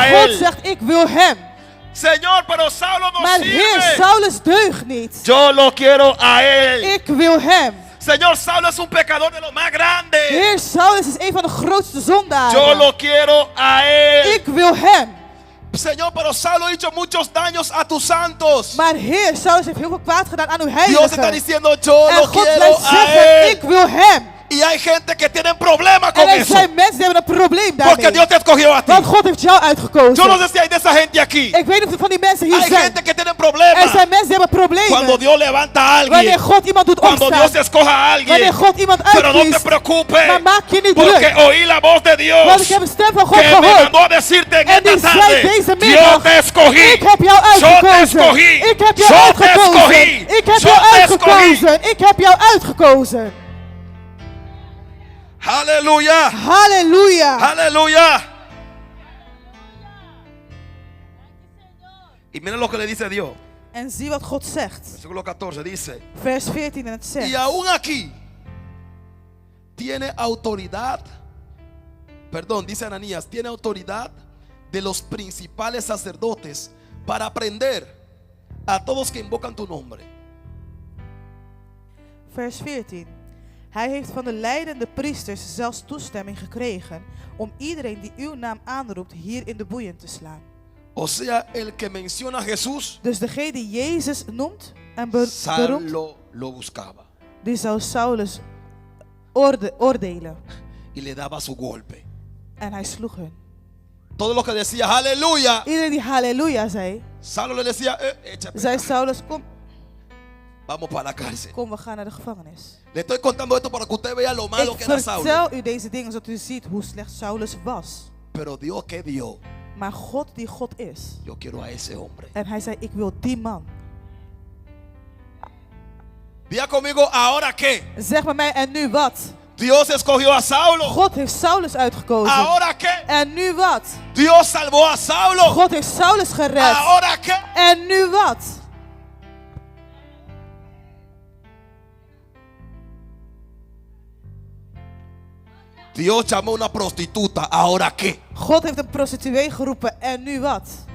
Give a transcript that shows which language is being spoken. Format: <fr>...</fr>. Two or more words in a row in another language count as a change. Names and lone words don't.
<nl>God</nl> <es>Él.</es> <nl>zegt, ik wil hem.</nl> <es>Señor, pero Saulo no</es> <nl>Maar Heer,</nl> <es>sirve.</es> <nl>Saulus deugt niet.</nl> <es>Yo lo quiero a Él.</es> <nl>Ik wil hem.</nl> <es>Señor, Saulo es un pecador de lo más grande.</es> <nl>Heer, Saulus is een van de grootste</nl> <es>Yo</es> <nl>zondaren.</nl> <es>lo quiero a Él.</es> <nl>Ik wil hem.</nl> <es>Señor, pero Saulo ha hecho muchos daños a tus santos.</es> <nl>Maar Heer, Saulus heeft heel veel kwaad gedaan aan uw</nl> <es>Dios está</es> <nl>heiligen.</nl> <es>diciendo, yo</es> <nl>En</nl> <es>lo</es> <nl>God</nl> <es>quiero</es> <nl>blijft</nl> <es>a</es> <nl>zeggen, ik</nl> <es>Él.</es> <nl>wil hem.</nl> <es>Y hay gente que tiene problemas</es> <nl>En</nl> <es>con</es> <nl>er</nl> <es>eso.</es> <nl>zijn mensen die hebben een probleem</nl> <es>Porque</es> <nl>daarmee.</nl> <es>Dios te escogió a ti.</es> <nl>Want God heeft jou</nl> <es>Yo no</es> <nl>uitgekozen.</nl> <es>sé si hay de esa gente aquí.</es> <nl>Ik weet niet of van die mensen hier</nl> <es>Hay</es> <nl>zijn.</nl> <es>gente que tiene</es> <nl>Er</nl> <es>problemas.</es> <nl>zijn mensen die hebben</nl> <es>Cuando</es> <nl>problemen.</nl> <es>Dios levanta a alguien.</es> <nl>Wanneer God iemand doet</nl> <es>Cuando Dios</es> <nl>opstaan.</nl> <es>escoja a alguien.</es> <nl>Wanneer God iemand</nl> <es>Pero no te</es> <nl>uitkiest.</nl> <es>preocupes.</es> <nl>Maar maak je niet</nl> <es>Porque</es> <nl>druk.</nl> <es>oí la voz de</es> <nl>Want</nl> <es>Dios.</es> <nl>ik heb een stem van God</nl> <es>Que me</es> <nl>gehoord.</nl> <es>mandó a decirte en</es> <nl>En die</nl> <es>esta</es> <nl>zei</nl> <es>tarde.</es> <nl>deze</nl> <es>Yo</es> <nl>middag,</nl> <es>te escogí.</es> <nl>ik heb jou</nl> <es>Yo te</es> <nl>uitgekozen.</nl> <es>escogí.</es> <nl>Ik heb jou</nl> <es>Yo te</es> <nl>uitgekozen.</nl> <es>escogí.</es> <nl>Ik heb</nl> <es>Yo</es> <nl>jou</nl> <es>te</es> <nl>uitgekozen. Ik heb jou uitgekozen.</nl> <es>Aleluya.</es> <nl>Halleluja.</nl> <es>Aleluya. Y miren lo que le dice Dios.</es> <nl>En zie wat God zegt.</nl> <es>Versículo 14 dice.</es> <nl>Vers 14 en het</nl> <es>Y</es> <nl>zegt.</nl> <es>aún aquí tiene autoridad. Perdón, dice Ananías, tiene autoridad de los principales sacerdotes para prender a todos que invocan tu nombre.</es> <nl>Vers 14. Hij heeft van de leidende priesters zelfs toestemming gekregen om iedereen die uw naam aanroept hier in de boeien te slaan.</nl> <es>O sea, el que menciona a Jesús,</es> <nl>Dus degene die Jezus noemt en beroemt,</nl> <es>Saulo lo buscaba</es> <nl>die zou Saulus oordelen.</nl> <es>y le daba su golpe.</es> <nl>En hij sloeg hun.</nl> <es>Todo lo que decía aleluya,</es> <nl>Iedereen die halleluja zei,</nl> <es>Saulo le decía, échame,</es> <nl>zei Saulus, kom,</nl> <es>vamos para la cárcel.</es> <nl>kom, we gaan naar de gevangenis.</nl> <es>Le estoy contando esto para que usted vea lo malo</es> <nl>Ik</nl> <es>que era Saulo.</es> <nl>vertel u deze dingen zodat u ziet hoe slecht Saulus was.</nl> <es>Pero Dios, que Dios,</es> <nl>Maar God die God is.</nl> <es>yo quiero a ese hombre.</es> <nl>En hij zei, ik wil die man.</nl> <es>Diga conmigo, ahora qué.</es> <nl>Zeg maar mij, en nu wat?</nl> <es>Dios escogió a Saulo.</es> <nl>God heeft Saulus uitgekozen.</nl> <es>Ahora qué.</es> <nl>En nu wat?</nl> <es>Dios salvó a Saulo.</es> <nl>God heeft Saulus gered.</nl> <es>Ahora qué.</es> <nl>En nu wat?</nl> <es>Dios llamó a una prostituta. Ahora qué.</es> <nl>God heeft een prostituee geroepen. En nu wat?</nl>